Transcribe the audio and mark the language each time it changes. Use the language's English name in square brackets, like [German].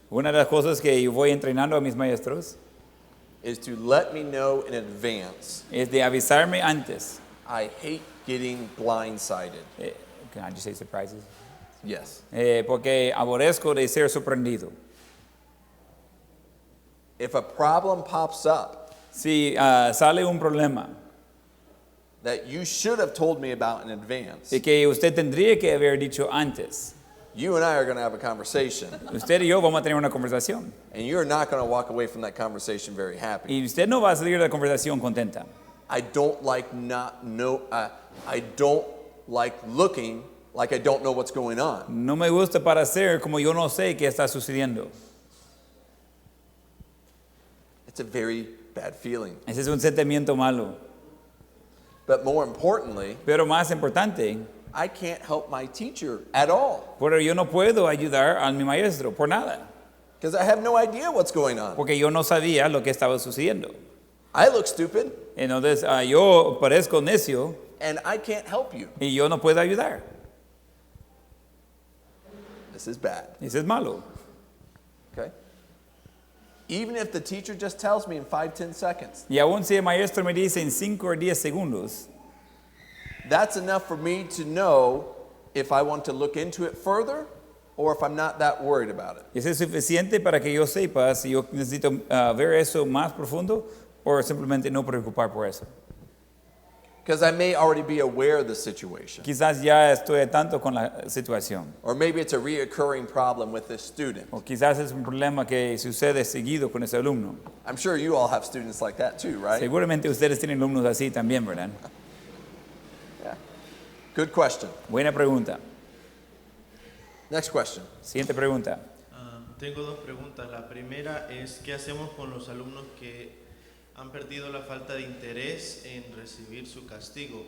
[Spanish] Una de las cosas que yo voy entrenando a mis maestros [English] is to let me know in advance. [Spanish] es de avisarme antes. [English] I hate getting blindsided. Can I just say surprises? Yes. [Spanish] Porque aborrezco de ser sorprendido. [English] If a problem pops up [Spanish] Si sale un problema [English] that you should have told me about in advance, [Spanish] y que usted tendría que haber dicho antes, [English] you and I are going to have a conversation, [Spanish] usted y yo vamos a tener una conversación. [English] and you're not going to walk away from that conversation very happy. [Spanish] Y usted no va a salir de la conversación contenta. [English] I don't like I don't like looking like I don't know what's going on. [Spanish] No me gusta parecer como yo no sé qué está sucediendo. [English] It's a very bad feeling. [Spanish] Ese es un sentimiento malo. [English] But more importantly, [Spanish] Pero más importante, [English] I can't help my teacher at all [Spanish] pero yo no puedo ayudar a mi maestro por nada. [English] because I have no idea what's going on. [Spanish] Porque yo no sabía lo que estaba sucediendo. [English] I look stupid [Spanish] Entonces yo parezco necio [English] and I can't help you. [Spanish] y yo no puedo ayudar. [English] This is bad. [Spanish] Eso es malo. [English] Okay? Even if the teacher just tells me in 5-10 seconds, [Spanish] Y aún si el maestro me dice en 5 o 10 segundos, [English] that's enough for me to know if I want to look into it further or if I'm not that worried about it. [Spanish] eso es suficiente para que yo sepa si yo necesito ver eso más profundo o simplemente no preocupar por eso. [English] Because I may already be aware of the situation. [Spanish] Quizás ya estoy al tanto con la situación. [English] Or maybe it's a reoccurring problem with this student. [Spanish] O quizás es un problema que sucede seguido con ese alumno. [English] I'm sure you all have students like that too, right? [Spanish] Seguramente ustedes tienen alumnos así también, ¿verdad? [English] Yeah. Good question. [Spanish] Buena pregunta. [English] Next question. [Spanish] Siguiente pregunta. Tengo dos preguntas. La primera es, ¿qué hacemos con los alumnos que han perdido la falta de interés en recibir su castigo?